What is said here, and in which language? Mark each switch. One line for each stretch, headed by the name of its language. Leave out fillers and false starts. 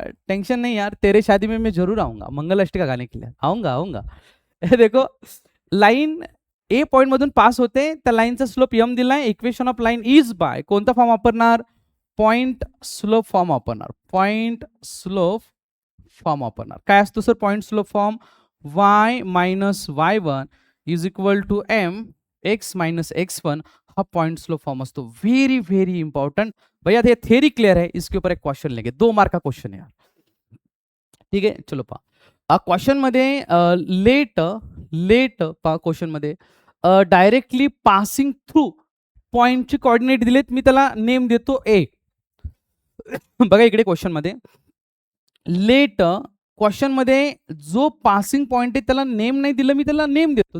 Hindi: Tension नहीं यार, तेरे शादी में मैं जरूर आऊंगा मंगल अष्टका गाने के लिए. आऊंगा.
Marathi: देखो, लाईन ए पॉइंट मधून पास होते, त्या लाईनचा स्लोप एम दिलाय. Equation of line is by कोणता फॉर्म वापरणार? पॉइंट स्लोप फॉर्म वापरणार. पॉइंट स्लोप फॉर्म वापरणार. काय असतो sir point slope form? y minus y1 is equal to m x minus x1. हा पॉइंट स्लोप फॉर्म असतो.
English: very very important
Marathi: भैया.
Hindi: ये थ्योरी क्लियर है, इसके ऊपर एक क्वेश्चन लेंगे. 2 मार्क का क्वेश्चन है यार.
Marathi: ठीक आहे, चलो पहा क्वेश्चन मध्ये लेट पहा क्वेश्चन मध्ये डायरेक्टली पासिंग थ्रू पॉइंटचे कोऑर्डिनेट दिलेत. मी त्याला नेम देतो ए. बघा इकडे क्वेश्चन मध्ये लेट, क्वेश्चन मध्ये जो पासिंग पॉइंट आहे त्याला नेम नाही दिलं, मी त्याला नेम देतो.